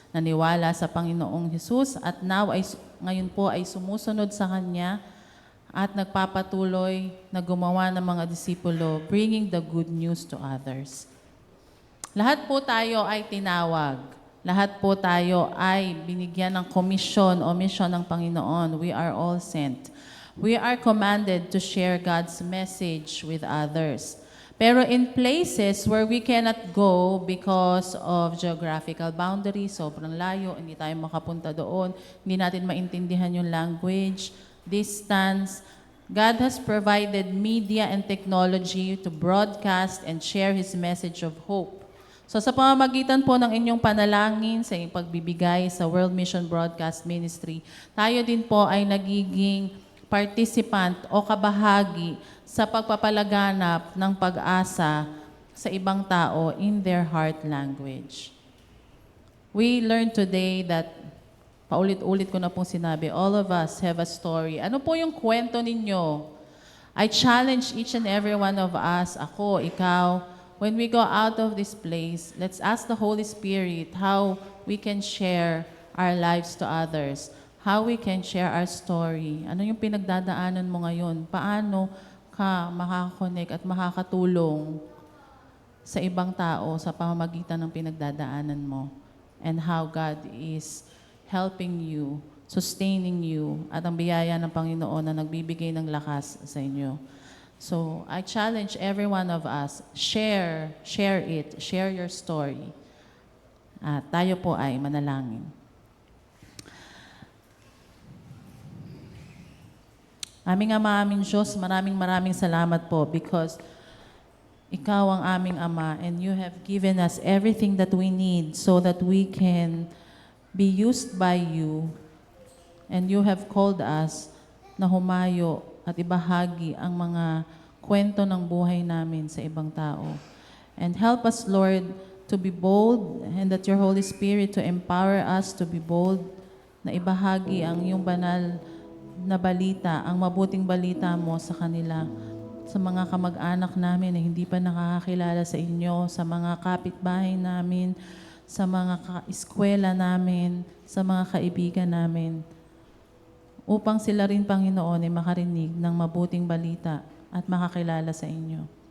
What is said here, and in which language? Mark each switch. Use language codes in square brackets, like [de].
[tl] Naniwala sa Panginoong Hesus at ngayon po ay sumusunod sa Kanya at nagpapatuloy na gumawa ng mga disipulo, [en] bringing the good news to others. [tl] Lahat po tayo ay tinawag. Lahat po tayo ay binigyan ng komisyon o misyon ng Panginoon. [en] We are all sent. We are commanded to share God's message with others. [tl] Pero [en] in places where we cannot go because of geographical boundaries, [tl] sobrang layo, hindi tayo makapunta doon, hindi natin maintindihan yung [en] language, distance, God has provided media and technology to broadcast and share His message of hope. [tl] So sa pamamagitan po ng inyong panalangin sa inyong pagbibigay sa World Mission Broadcast Ministry, tayo din po ay nagiging participant o kabahagi sa pagpapalaganap ng pag-asa sa ibang tao [en] in their heart language. We learned today that, [tl] paulit-ulit ko na pong sinabi, [en] all of us have a story. [tl] Ano po yung kwento ninyo? [en] I challenge each and every one of us, [tl] ako, ikaw, [en] when we go out of this place, let's ask the Holy Spirit how we can share our lives to others. How we can share our story. [tl] Ano yung pinagdadaanan mo ngayon? Paano ka makakakonect at makakatulong sa ibang tao sa pamamagitan ng pinagdadaanan mo? [en] And how God is helping you, sustaining you, [tl] at ang biyaya ng Panginoon na nagbibigay ng lakas sa inyo. [en] So, I challenge every one of us, share it, share your story. [tl] At tayo po ay manalangin. Aming Ama, aming Diyos, maraming salamat po [en] because [tl] Ikaw ang aming Ama, [en] and you have given us everything that we need so that we can be used by you. And you have called us [tl] na humayo at ibahagi ang mga kwento ng buhay namin sa ibang tao. [en] And help us, Lord, to be bold, [tl] and that your Holy Spirit to empower us to be bold, na ibahagi ang iyong banal na balita, ang mabuting balita mo sa kanila, sa mga kamag-anak namin na hindi pa nakakakilala sa inyo, sa mga kapitbahay namin, sa mga eskwela namin, sa mga kaibigan namin, upang sila rin, Panginoon, ay makarinig ng mabuting balita at makakilala sa inyo.